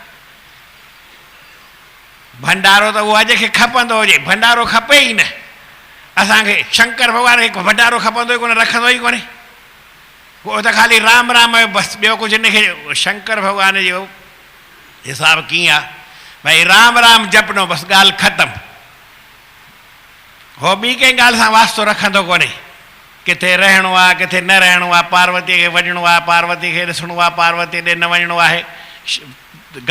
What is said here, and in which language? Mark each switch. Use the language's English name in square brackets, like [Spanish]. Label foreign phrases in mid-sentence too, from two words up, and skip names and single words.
[Sindhi] भंडारो त उहो अॼु खे खपंदो हुजे, भंडारो खपे ई न असांखे। शंकर भॻवान खे भंडारो खपंदो ई कोन्हे, रखंदो ई कोन्हे। उहो त ख़ाली राम राम जो बसि, ॿियो कुझु हिनखे। शंकर भॻवान जो हिसाबु कीअं आहे? भई राम राम जपनो, बसि ॻाल्हि ख़तमु। हो ॿी कंहिं ॻाल्हि सां वास्तो रखंदो कोन्हे। किथे रहणो आहे, किथे न रहणो आहे, पार्वतीअ खे वञिणो आहे, पार्वती खे ॾिसणो आहे, पार्वती ॾे न वञिणो आहे,